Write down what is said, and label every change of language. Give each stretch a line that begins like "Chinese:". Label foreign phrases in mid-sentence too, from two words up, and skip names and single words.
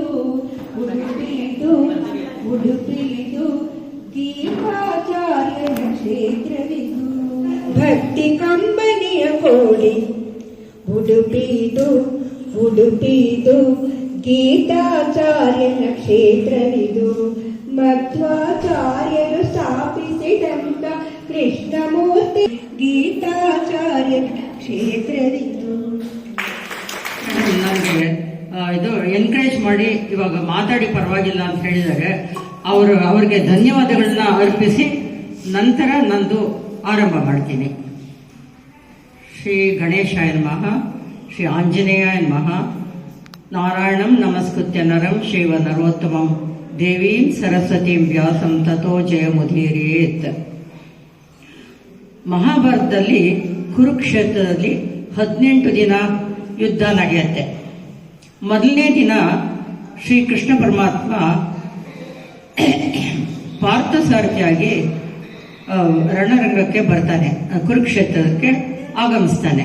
Kannada: ಉಡುಪಿದು ಉಡುಪಿದು ಗೀತಾಚಾರ್ಯನ ಕ್ಷೇತ್ರವಿದು ಭಕ್ತಿ ಕಂಬನಿಯ ಕೋಡಿ ಉಡುಪಿದು ಉಡುಪಿದು ಗೀತಾಚಾರ್ಯನ ಕ್ಷೇತ್ರವಿದು ಮಧ್ವಾಚಾರ್ಯರು ಸ್ಥಾಪಿಸಿದಂತ ಕೃಷ್ಣಮೂರ್ತಿ ಗೀತಾಚಾರ್ಯನ ಕ್ಷೇತ್ರವಿದು. ನನಗೆ ಇದು ಎನ್ಕರೇಜ್ ಮಾಡಿ ಇವಾಗ ಮಾತಾಡಿ ಪರವಾಗಿಲ್ಲ ಅಂತ ಹೇಳಿದರೆ ಅವ್ರಿಗೆ ಧನ್ಯವಾದಗಳನ್ನ ಅರ್ಪಿಸಿ ನಂತರ ನಂದು ಆರಂಭ ಮಾಡ್ತೀನಿ.
Sanskrit: ಶ್ರೀ ಗಣೇಶಾಯ ನಮಃ, ಶ್ರೀ ಆಂಜನೇಯಾಯ ನಮಃ. ನಾರಾಯಣಂ ನಮಸ್ಕೃತ್ಯ ನರಂ ಶೈವ ನರೋತ್ತಮಂ ದೇವೀಂ ಸರಸ್ವತೀಂ ವ್ಯಾಸಂ ತಥೋ ಜಯಮುದೀರೇತ್.
Kannada: ಮಹಾಭಾರತದಲ್ಲಿ ಕುರುಕ್ಷೇತ್ರದಲ್ಲಿ 18 ದಿನ ಯುದ್ಧ ನಡೆಯುತ್ತೆ. ಮೊದಲನೇ ದಿನ ಶ್ರೀಕೃಷ್ಣ ಪರಮಾತ್ಮ ಪಾರ್ಥಸಾರಥಿಯಾಗಿ ರಣರಂಗಕ್ಕೆ ಬರ್ತಾನೆ, ಕುರುಕ್ಷೇತ್ರಕ್ಕೆ ಆಗಮಿಸ್ತಾನೆ.